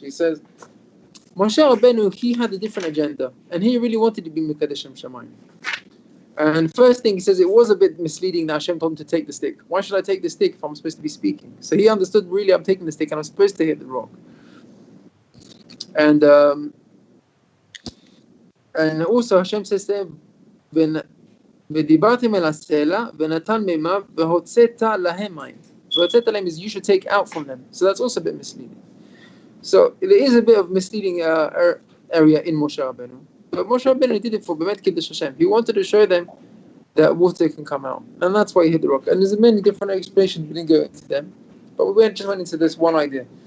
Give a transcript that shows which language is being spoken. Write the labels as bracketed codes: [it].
[en] He says, Moshe Rabbeinu, he had a different agenda, and he really wanted to be Mekadeshim Shamayim. And first thing he says, it was a bit misleading that Hashem told him to take the stick. Why should I take the stick if I'm supposed to be speaking? So he understood, really, I'm taking the stick and I'm supposed to hit the rock. And also Hashem says to him, [he] ודיברתם אל הסלע ונתן מימיו והוצאת להם מים. והוצאת להם [en] is you should take out from them. So that's also a bit misleading. So there is a bit of misleading area in Moshe Rabbeinu. But Moshe Rabbeinu did it for Bemet Kiddush Hashem. He wanted to show them that water can come out. And that's why he hit the rock. And there's many different explanations, we didn't go into them. But we just went into this one idea.